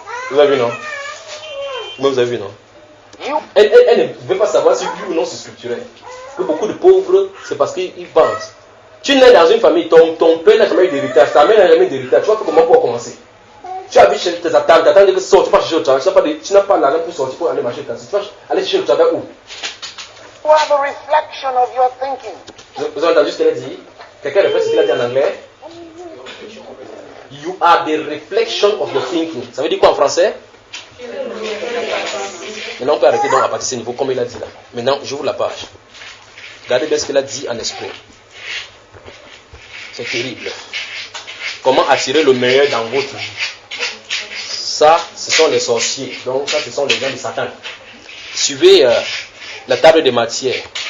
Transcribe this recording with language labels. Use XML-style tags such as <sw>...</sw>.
<fr>Vous avez vu, non? Vous avez vu, non? Elle ne veut pas savoir si oui ou non c'est scripturaire. Que beaucoup de pauvres, c'est parce qu'ils pensent. Tu nais dans une famille, ton père n'a jamais eu d'héritage, ta mère n'a jamais eu d'héritage. Tu vois comment pour commencer? Tu habites chez tes tantes, t'attends que sortir, tu vas chercher au travail, tu n'as pas l'argent pour sortir pour aller marcher au taxi. Tu vas aller chercher le travail où?</fr> <en>You are the reflection of your thinking.</en> <fr>Vous avez entendu ce qu'elle a dit? Quelqu'un répète ce qu'il a dit en anglais?</fr> <en>You are the reflection of your thinking.</en> <fr>Ça veut dire quoi en français? Maintenant on peut arrêter donc à partir de ce niveau comme il a dit là. Maintenant j'ouvre la page. Regardez bien ce qu'il a dit en esprit. C'est terrible. Comment attirer le meilleur dans votre vie? Ça, ce sont les sorciers. Donc ça, ce sont les gens de Satan. Suivez la table des matières.</fr>